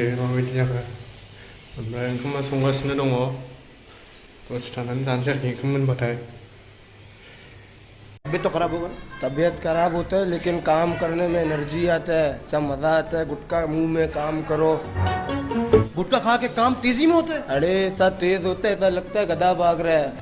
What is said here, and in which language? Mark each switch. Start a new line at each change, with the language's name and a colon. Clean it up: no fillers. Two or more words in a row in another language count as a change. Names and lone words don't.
Bodo: माबायदि जाखो ओमफ्राय ओंखामा संगासिनो दङ दसे थानानै जानोसै आरोखि ओंखाम मोनबाथाय
Hindi: तबीयत तो खराब होगा तबीयत खराब होता है लेकिन काम करने में एनर्जी आता है सब मजा आता है गुटखा मुंह में काम करो गुटखा खा के काम तेजी में होता है अरे ऐसा तेज होता है ऐसा लगता है गधा भाग रहा है